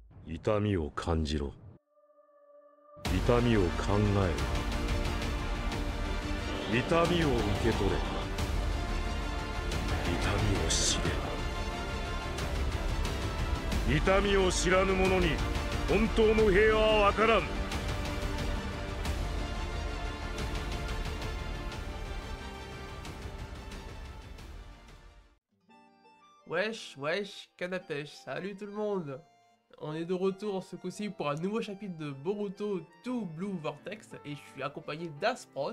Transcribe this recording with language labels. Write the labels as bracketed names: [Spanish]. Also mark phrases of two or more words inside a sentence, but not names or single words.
[Japanese] 痛みを感じろ。痛みを考えろ。痛みを受け取れ。痛みを知れ。痛みを知らぬ者に本当の平和はわからん。 [French] Wesh, wesh, canne à pêche, salut tout le monde. On est de retour ce coup-ci pour un nouveau chapitre de Boruto 2 Blue Vortex et je suis accompagné d'Aspros.